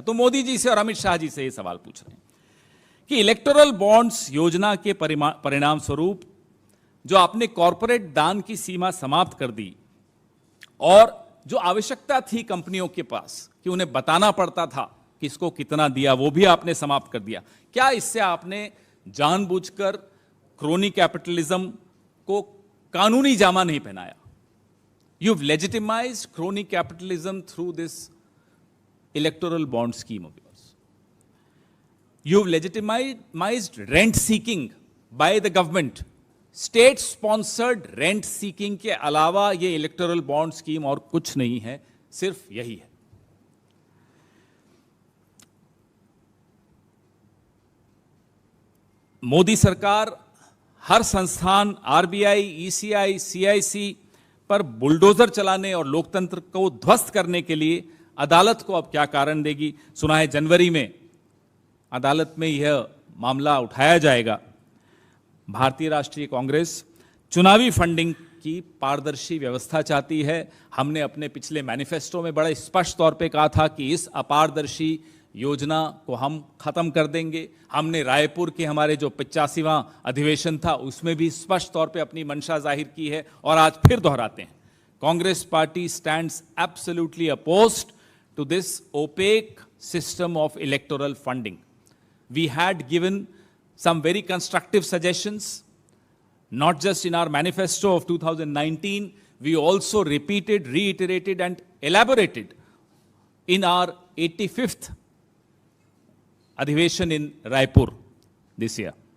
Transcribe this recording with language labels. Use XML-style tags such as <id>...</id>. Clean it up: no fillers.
<hi>तो मोदी जी से और अमित शाह जी से ये सवाल पूछ रहे हैं कि इलेक्टोरल बॉन्ड्स योजना के परिणाम स्वरूप जो आपने कॉरपोरेट दान की सीमा समाप्त कर दी, और जो आवश्यकता थी कंपनियों के पास कि उन्हें बताना पड़ता था किसको कितना दिया, वो भी आपने समाप्त कर दिया। क्या इससे आपने जानबूझकर क्रोनी कैपिटलिज्म को कानूनी जामा नहीं पहनाया?</hi> <en>You've legitimized crony capitalism through this electoral bond scheme of yours. You've legitimized rent seeking by the government. State sponsored rent seeking</en> <hi>के अलावा ये इलेक्टोरल बॉन्ड स्कीम और कुछ नहीं है, सिर्फ यही है। मोदी सरकार हर संस्थान, आरबीआई, ईसीआई, सीआईसी पर बुलडोजर चलाने और लोकतंत्र को ध्वस्त करने के लिए अदालत को अब क्या कारण देगी? सुना है जनवरी में अदालत में यह मामला उठाया जाएगा। भारतीय राष्ट्रीय कांग्रेस चुनावी फंडिंग की पारदर्शी व्यवस्था चाहती है। हमने अपने पिछले मैनिफेस्टो में बड़े स्पष्ट तौर पे कहा था कि इस अपारदर्शी योजना को हम खत्म कर देंगे। हमने रायपुर के हमारे जो 85वां अधिवेशन था उसमें भी स्पष्ट तौर पे अपनी मंशा जाहिर की है, और आज फिर दोहराते हैं।</hi> <en>Congress party stands absolutely opposed to this opaque system of electoral funding.</en> <hi>We had given</hi> <en>some very constructive suggestions, not just in our manifesto of 2019, we also repeated, reiterated and elaborated in our 85th Adhiveshan in Raipur this year.</en>